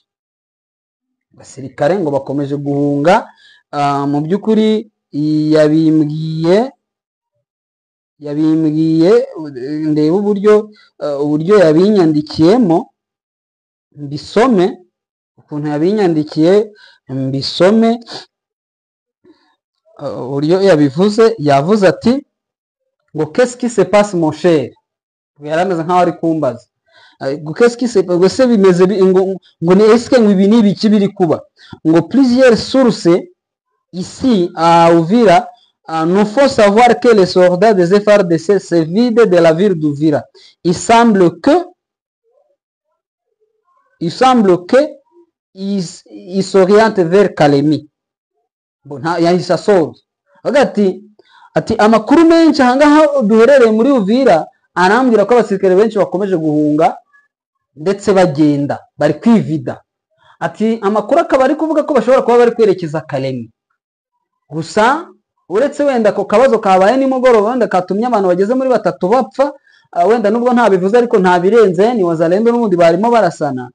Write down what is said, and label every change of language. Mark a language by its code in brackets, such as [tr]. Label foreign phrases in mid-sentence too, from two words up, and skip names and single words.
[rw] Abasirikare ngo bakomeje guhunga, mu by'ukuri yabimbwiye ndeba uburyo yabinyandikiyemo mbisome, ukuntu yabinyandikiye mbisome, uburyo yavuze ati ngo [fr] qu'est-ce qui se passe mon cher, [rw] yarameze nkaho ari kumbaza ngo [fr] qu'est-ce qui se passe, [rw] ngo se bimeze ngo ni [fr] est-ce que [rw] ibi ni ibiki biri kuba, ngo [fr] plusieurs sources ici à Uvira nous faut savoir que les soldats des FARDC se vident de la ville d'Uvira. Il semble que ils s'orientent vers Kalemi. Bon, [rw] yahise asoza ati amakuru menshi ahangaha duherereye muri Uvira arambwira ko abasirikare benshi bakomeje guhunga ndetse bagenda bari kwivida. Ati amakuru akaba ari kuvuga ko bashobora kuba bari kwerekeza Kalemi. Gusa uretse wenda ko kabazo kabaye nimugoroba wenda katumye abantu bageze muri 3 bapfa, wenda nubwo nta bivuze ariko nta birenze, ni wazalendo n'ubundi barimo barasana.